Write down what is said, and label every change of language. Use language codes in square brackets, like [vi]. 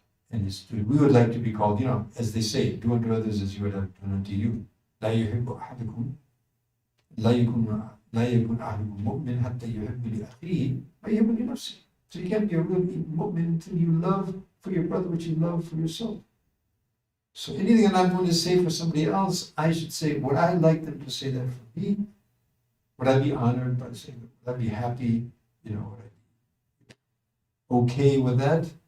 [en] and we would like to be called, as they say, do unto others as you would have done unto you. [ar] لا يحب أحدكم لا يكون لا يكون أحدكم مؤمن حتى يحب لأخيه ما يحب لنفسه. [en] So you can't be a real mu'min until you love for your brother what you love for yourself. So anything that I'm going to say for somebody else, I should say, would I like them to say that for me? Would I be honored by saying that? Would I be happy? Would I be okay with that?